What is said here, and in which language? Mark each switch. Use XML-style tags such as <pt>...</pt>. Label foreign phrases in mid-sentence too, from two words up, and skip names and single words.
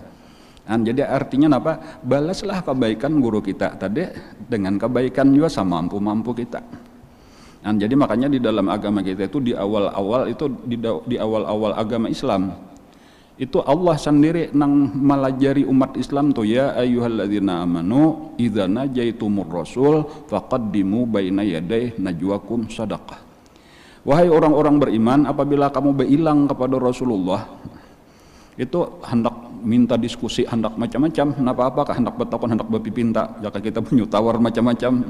<id>Jadi artinya apa? Balaslah kebaikan guru kita tadi dengan kebaikan juga semampu-mampu kita.</id> <bjn>Jadi makanya di dalam agama kita itu di awal-awal itu di awal-awal agama Islam itu Allah sendiri nang melajari umat Islam tuh,</bjn> <ar>يا أيها الذين آمنوا إذا ناجيتم الرسول فقدموا بين يدي نجواكم صدقة.</ar> <bjn>Wahai orang-orang beriman, apabila kamu berilang kepada Rasulullah, itu hendak minta diskusi, hendak macam-macam, apa-apa, hendak bertakon, hendak berpipinta, jika kita punya tawar macam-macam.</bjn>